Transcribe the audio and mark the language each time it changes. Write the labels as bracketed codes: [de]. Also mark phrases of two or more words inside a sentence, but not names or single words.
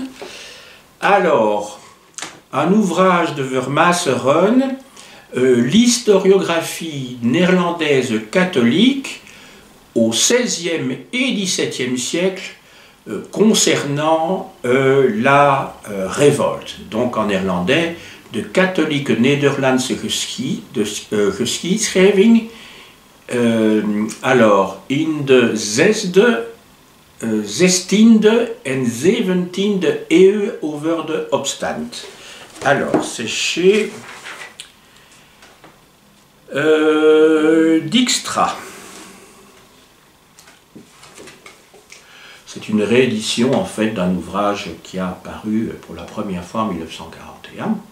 [fr] Alors, un ouvrage de Vermasseren, l'historiographie néerlandaise catholique au XVIe et XVIIe siècle concernant la révolte. Donc en néerlandais, [nl] de katholieke Nederlandse geschiedschrijving. Alors, in de 6e, 16e en 17e eeuw over de opstand. [fr] Alors, c'est chez Dijkstra. C'est une réédition en fait d'un ouvrage qui a apparu pour la première fois en 1941.